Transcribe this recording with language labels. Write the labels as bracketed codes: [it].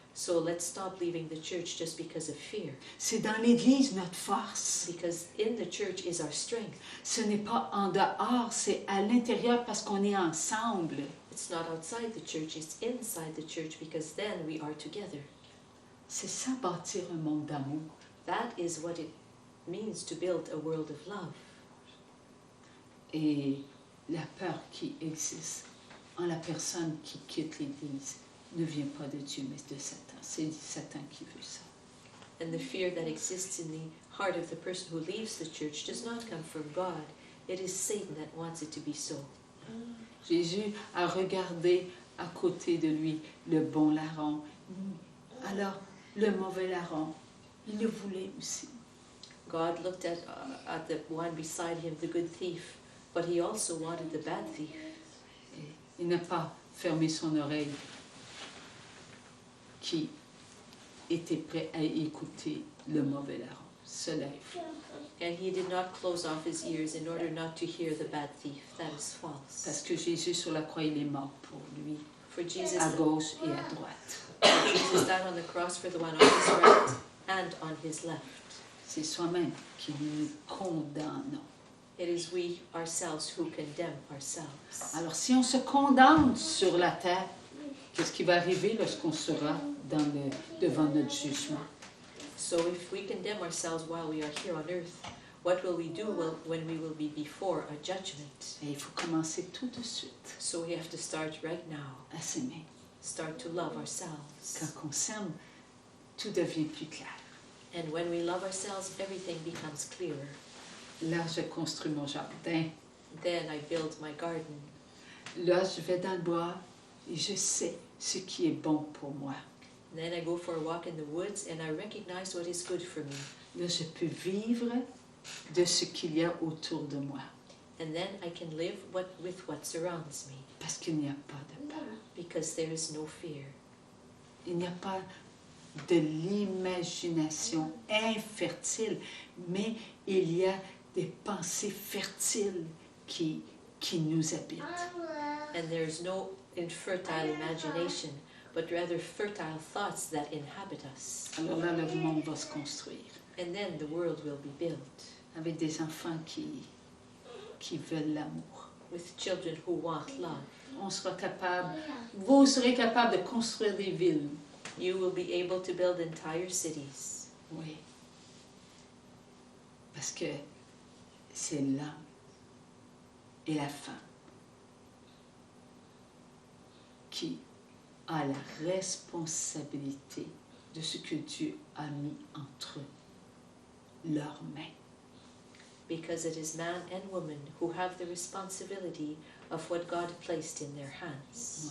[en] So let's stop leaving the church just because of fear, [fr] C'est dans l'Église notre force. [en] because in the church is our strength. [fr] Ce n'est pas en dehors, c'est à l'intérieur parce qu'on est ensemble. [en] It's not outside the church, it's inside the church, because then we are together. [fr] C'est ça bâtir un monde d'amour. [en] That is what it means to build a world of love. [fr] Et la peur qui existe en la personne qui quitte l'Église ne vient pas de Dieu, mais de Satan. C'est Satan qui veut ça. [en] And the fear that exists in the heart of the person who leaves the church does not come from God. It is Satan that wants it to be so. [fr] Jésus a regardé à côté de lui le bon larron. Alors, le mauvais larron, il le voulait aussi. [en] God looked at the one beside him, the good thief, but he also wanted the bad thief. [fr] Et il n'a pas fermé son oreille qui était prêt à écouter le mauvais larron. Cela est faux. [en] And he did not close off his ears in order not to hear the bad thief. That is false. [fr] Parce que Jésus sur la croix, il est mort pour lui, [en] For Jesus, [fr] à gauche et à droite. [en] Jesus died on the cross for the one on his right and on his left. [fr] C'est soi-même qui nous condamnons. [en] It is we ourselves who condemn ourselves. [fr] Alors, si on se condamne sur la terre, qu'est-ce qui va arriver lorsqu'on sera devant notre jugement? [en] So if we condemn ourselves while we are here on earth, what will we do when we will be before a judgment? [fr] Et il faut commencer tout de suite [en] So we have to start right now. [fr] à s'aimer. [en] Start to love ourselves. [fr] Quand on s'aime, tout devient plus clair. [en] And when we love ourselves, everything becomes clearer. [fr] Là, je construis mon jardin. [en] Then I build my garden. [fr] Là, je vais dans le bois et je sais ce qui est bon pour moi. [en] Then I go for a walk in the woods and I recognize what is good for me. [fr] Là, je peux vivre de ce qu'il y a autour de moi. [en] And then I can live with what surrounds me. [fr] Parce qu'il n'y a pas de peur. [en] Because there is no fear. [fr] Il n'y a pas de l'imagination infertile, mais il y a des pensées fertiles qui nous habitent. [en] And there is no infertile imagination, but rather fertile thoughts that inhabit us. [fr] Alors là, le monde va se construire [en] And then the world will be built [fr] avec des enfants qui veulent l'amour. [en] with children who want love. [fr] On sera capable, vous serez capable de construire des villes. [en] You will be able to build entire cities. [fr] Oui. Parce que c'est l'homme et la femme qui a la responsabilité de ce que Dieu a mis entre leurs mains. [en] Because it is man and woman who have the responsibility of what God placed in their hands.